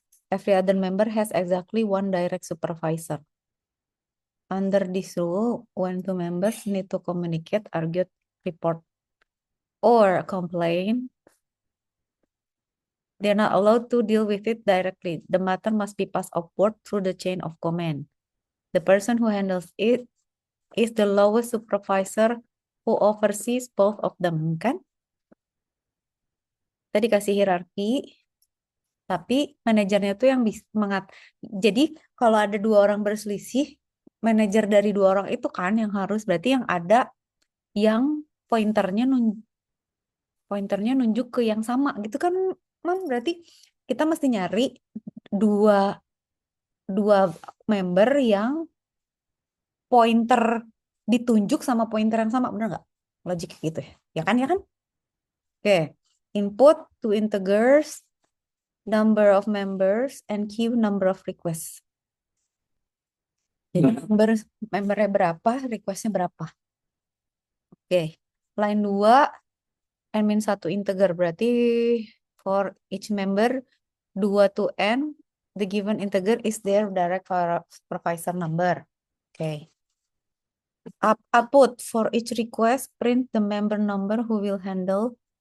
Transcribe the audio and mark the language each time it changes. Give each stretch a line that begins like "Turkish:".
English: Every other member has exactly one direct supervisor. Under this rule, when two members need to communicate, argue, report, or complain, they're not allowed to deal with it directly. The matter must be passed upward through the chain of command. The person who handles it is the lowest supervisor who oversees both of them, kan?
Indonesian: Tadi kasih hierarki, tapi manajernya tuh yang bisa Jadi kalau ada 2 orang berselisih, manajer dari 2 orang itu kan yang harus, berarti yang ada yang pointernya nunjuk ke yang sama gitu kan, Mam? Berarti kita mesti nyari dua member yang pointer ditunjuk sama pointer yang sama, bener nggak? Logik gitu ya? Ya kan, ya kan?
English: Oke, input to integers, number of members, and queue number of requests.
Indonesian: Jadi membernya berapa, requestnya berapa?
English: Oke, line 2, n-1 integer, berarti for each member 2 to n, the given integer is their direct supervisor number. Oke. Output for each request, print the member number who will handle.